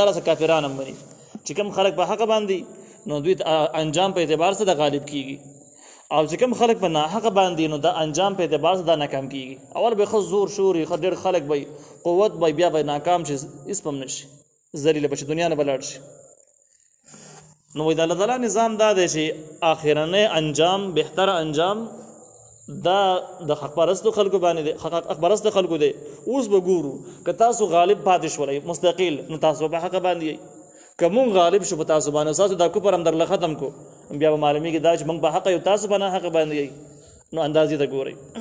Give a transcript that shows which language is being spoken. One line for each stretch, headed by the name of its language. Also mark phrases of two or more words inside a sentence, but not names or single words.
Pashto: دا راسه کافران هم مني چې کم خلک په حق باندې، نو دوی انجام په اعتبار سره د غالب کیږي، او چې کم خلک په ناحق باندې، نو دا انجام په اعتبار سره د ناکام کیږي. اول به ښه زور شوري، ښه ډېر خلک به قوت به، بیا به ناکام شي، هېڅ به هم نه شي، ذلیله به شي، دنیا نه به لاړ شي. نو وایي د الله تعالی نظام دا دی چې آخرنی انجام، بهتره انجام دا د حق پرستو خلکو باندې دی، حق پرستو خلکو دی. اوس به ګورو که تاسو غالب پاتې شولئ مستقل، نو تاسو په حق باندې یئ. که مونږ غالب شو په تاسو باندې، تاسو دا کفر هم درله ختم کو، بیا به معلومیږي دا چې مونږ په حق یو، تاسو په ناحق باندې یئ. نو اندازې ته ګورئ.